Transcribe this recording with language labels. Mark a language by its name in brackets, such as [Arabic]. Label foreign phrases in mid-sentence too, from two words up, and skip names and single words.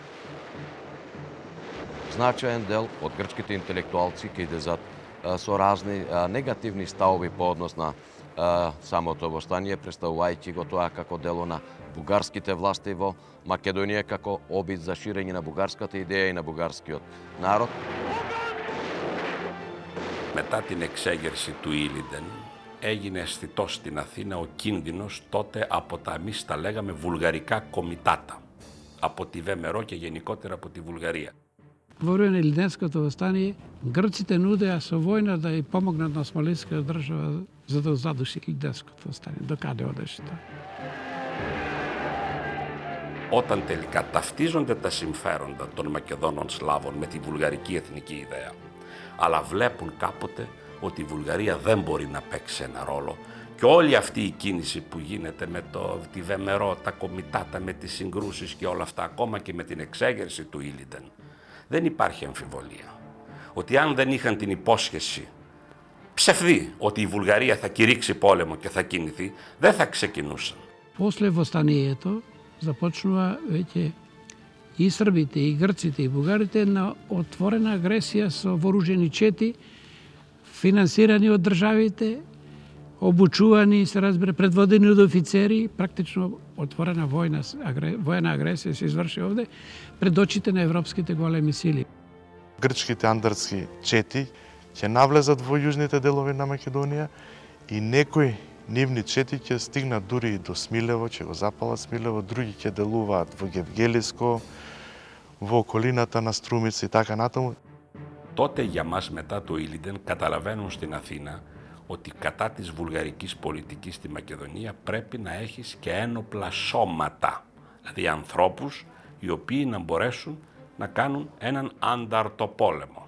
[Macedonian] Значаен дел од грчките интелектуалци ќе идезат со разни негативни ставови по однос на самото востание, представувајќи го тоа како дело на бугарските власти во Македонија, како обид за ширење на бугарската идеја и на бугарскиот народ. [Greek] Μετά την εξέγερση του Ήλιντεν έγινε αισθητός στην Αθήνα ο κίνδυνος τότε από τα εμείς τα λέγαμε βουλγαρικά κομιτάτα, από τη ВМРО και γενικότερα από τη Βουλγαρία. [Macedonian] Во време на Илиденското востание, грците нудеа со војна да ја помогнат на Османската држава за да задуши Илиденското востание. Докаде одеше тоа? [Greek] Όταν τελικά ταυτίζονται τα συμφέροντα των Μακεδόνων Σλάβων με τη βουλγαρική εθνική ιδέα, αλλά βλέπουν κάποτε ότι η Βουλγαρία δεν μπορεί να παίξει ένα ρόλο και όλη αυτή η κίνηση που γίνεται με τη ВМРО, τα κομιτάτα, με τις συγκρούσεις και όλα αυτά, ακόμα και με την εξέγερση του Ήλιντεν, δεν υπάρχει αμφιβολία ότι αν δεν είχαν την υπόσχεση ψευδή ότι η Βουλγαρία θα κηρύξει πόλεμο και θα κινηθεί, δεν θα ξεκινούσαν. [Macedonian] После востанието започнува веќе и србите, и грците, и бугарите на отворена агресија со вооружени чети, финансирани од државите, обучувани, се разбира, предводени од офицери, практично отворена војна агресија се изврши овде пред очите на европските големи сили. Грчките андърски чети ќе навлезат во јужните делови на Македонија и некои нивни чети ќе стигнат дури и до Смилево, ќе го запалат Смилево, други ќе делуваат во Гевгелиско, во околината на Струмица и така натаму. [Greek] Τότε για μας μετά το Ήλιντεν καταλαβαίνουν στην Αθήνα ότι κατά της βουλγαρικής πολιτικής στη Μακεδονία πρέπει να έχεις και ένοπλα σώματα, δηλαδή ανθρώπους οι οποίοι να μπορέσουν να κάνουν έναν ανταρτοπόλεμο.